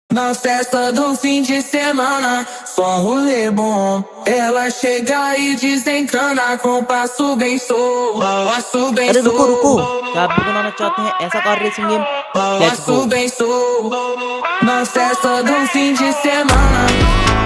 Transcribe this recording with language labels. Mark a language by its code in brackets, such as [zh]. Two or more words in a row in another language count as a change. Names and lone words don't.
[pt] Na festa do fim de semana, só um rolê bom. Ela chega e desencana com passo bem passo bem [hi] अरे रुको रुको, क्या आप भी बनाना चाहते हैं ऐसा [en] car racing game? let's go. [pt] passo bem Na festa do fim de semana.